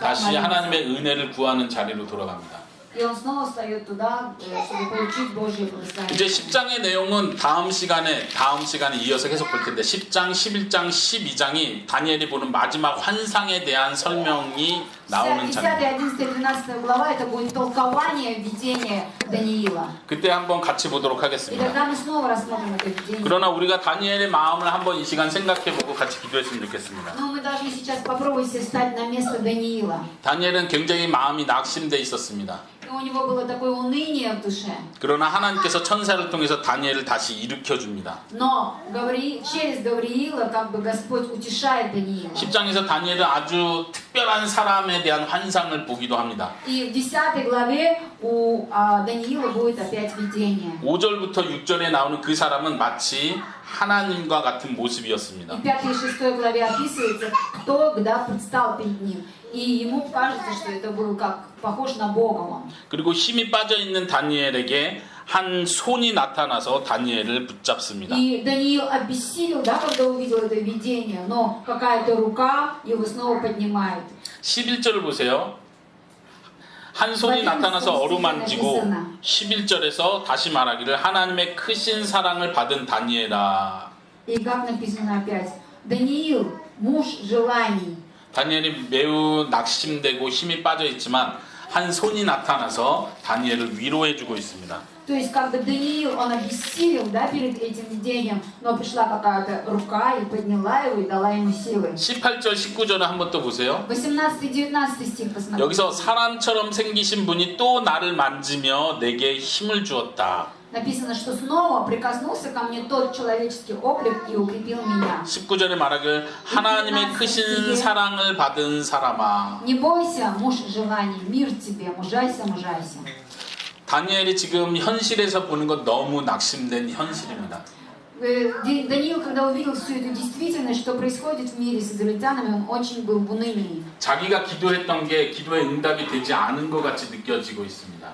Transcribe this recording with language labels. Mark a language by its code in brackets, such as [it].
[ko] 다시 [ru] молиться. [ko] 하나님의 은혜를 구하는 자리로 돌아갑니다. [ru] И он снова встает туда, чтобы получить Божье благословение. [ko] 이제 10장의 내용은 다음 시간에 이어서 계속 볼 텐데 10장, 11장, 12장이 다니엘이 보는 마지막 환상에 대한 설명이 나오는 [ru] 10, [ko] 장입니다. [ru] 11, 12 глава это будет толкование видения Даниила. [ko] 그때 한번 같이 보도록 [ru] И [ko] 하겠습니다. [ru] тогда мы снова рассмотрим это видение. [ko] 그러나 우리가 다니엘의 마음을 한번 이 시간 생각해보고 같이 기도했으면 좋겠습니다. [ru] Но мы должны сейчас попробовать себе встать на место Даниила. [ko] 다니엘은 굉장히 마음이 낙심돼 있었습니다. [ru] И у него было такое уныние в душе. [ko] 그러나 하나님께서 천사를 통해서 다니엘을 다시 일으켜 줍니다. [ru] Но через Гавриила как бы Господь утешает Даниила. [ko] 10장에서 다니엘은 아주 특별한 사람에 대한 환상을 보기도 합니다. [ru] И в 10 главе у Даниила будет опять видение. [ko] 5절부터 6절에 나오는 그 사람은 마치 하나님과 같은 모습이었습니다. [ru] И в 5 и 6 главе описывается, кто когда предстал перед ним. И ему кажется, что это был как похож на Бога он. [ko] 그리고 힘이 빠져 있는 다니엘에게 한 손이 나타나서 다니엘을 붙잡습니다. [ru] И Даниил обессилел, да, когда увидел это видение, но какая-то рука его снова поднимает. [ko] 11절을 보세요. 한 손이 나타나서 어루만지고 11절에서 다시 말하기를 하나님의 크신 사랑을 받은 다니엘아. [ru] И как написано опять, Даниил, муж желаний. [ko] 다니엘이 매우 낙심되고 힘이 빠져 있지만 한 손이 나타나서 다니엘을 위로해주고 있습니다. [ru] То есть как бы Даниил, он обессилел, да, перед этим видением, но пришла какая-то рука и подняла его и дала ему силы. [ko] 18절, 19절을 한번 또 보세요. [ru] 18 и 19 стих посмотрите. [ko] 여기서 사람처럼 생기신 분이 또 나를 만지며 내게 힘을 주었다. [ru] Написано, что снова прикоснулся ко мне тот человеческий облик и укрепил меня. [ko] 19절에 말하길 하나님의 크신 사랑을 받은 사람아. [ru] Не бойся, муж желаний, мир тебе, мужайся, мужайся. [ko] 다니엘이 지금 현실에서 보는 건 너무 낙심된 현실입니다. [ru] Даниил, когда увидел всю эту действительность, что происходит в мире с израильтянами, он очень был в унынии. [ko] 자기가 기도했던 게 기도의 응답이 되지 않은 것 같이 느껴지고 있습니다.